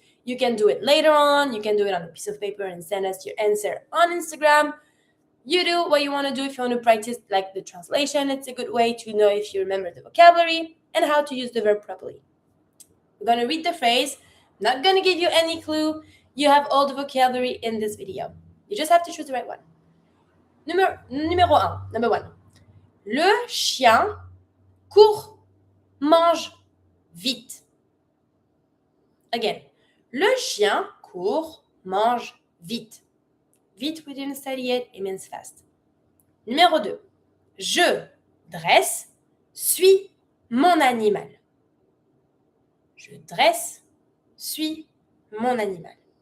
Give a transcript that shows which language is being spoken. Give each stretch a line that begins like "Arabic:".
English: You can do it later on. You can do it on a piece of paper and send us your answer on Instagram. You do what you want to do. If you want to practice like the translation, it's a good way to know if you remember the vocabulary and how to use the verb properly. We're going to read the phrase. I'm not going to give you any clue. You have all the vocabulary in this video. You just have to choose the right one. Number one.
French: Le chien court, mange vite. Again, le chien court, mange vite.
English: Vite, we didn't study it, it means fast.
French: Numéro 2. Je dresse, suis mon animal. Je dresse, suis mon animal.